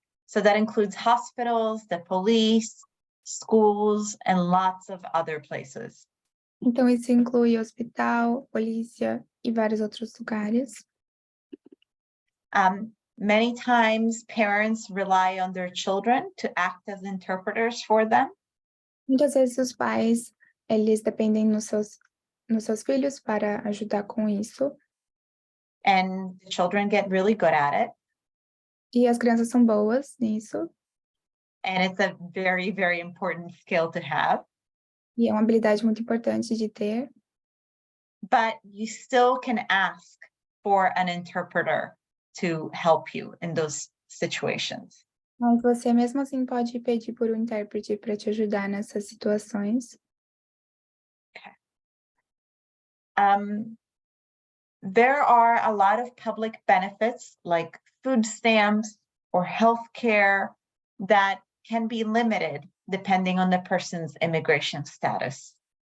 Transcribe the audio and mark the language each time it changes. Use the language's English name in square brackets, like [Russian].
[English] So that includes hospitals, the police, schools, and lots of other places. [Portuguese] Então, isso inclui hospital, polícia e vários outros lugares. [English] Many times parents rely on their children to act as interpreters for them. [Portuguese] Muitas vezes os pais, eles dependem nos seus filhos para ajudar com isso. [English] And the children get really good at it. [Portuguese] E as crianças são boas nisso. [English] And it's a very, very important skill to have. [Portuguese] E é uma habilidade muito importante de ter. [English] But you still can ask for an interpreter to help you in those situations. [Portuguese] Mas você mesmo assim pode pedir por um intérprete para te ajudar nessas situações. [English] Okay. There are a lot of public benefits like food stamps or health care that can be limited depending on the person's immigration status.